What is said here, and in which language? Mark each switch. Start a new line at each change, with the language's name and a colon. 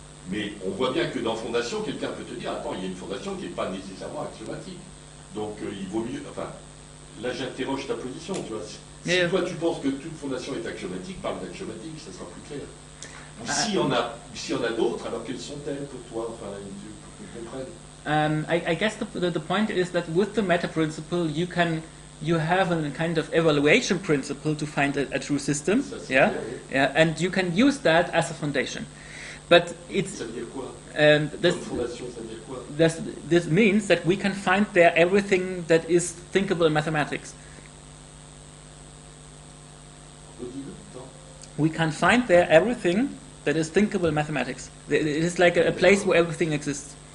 French: Mais on voit bien que dans fondation, quelqu'un peut te dire, attends, il y a une fondation qui n'est pas nécessairement axiomatique. Donc il vaut mieux... Enfin, là j'interroge ta position, tu vois. Si toi tu penses que toute fondation est axiomatique, parle d'axiomatique, ça sera plus clair. Ou s'il y en a d'autres, alors quelles sont-elles pour toi, enfin, pour que tu comprennes?
English: I guess the point is that with the meta principle you have a kind of evaluation principle to find a true system, and you can use that as a foundation. But it's
French: ça veut dire quoi? Fondation, ça veut dire quoi?
English: This means that we can find there everything that is thinkable in mathematics. We can find there everything that is thinkable in mathematics. It is like a place where everything exists.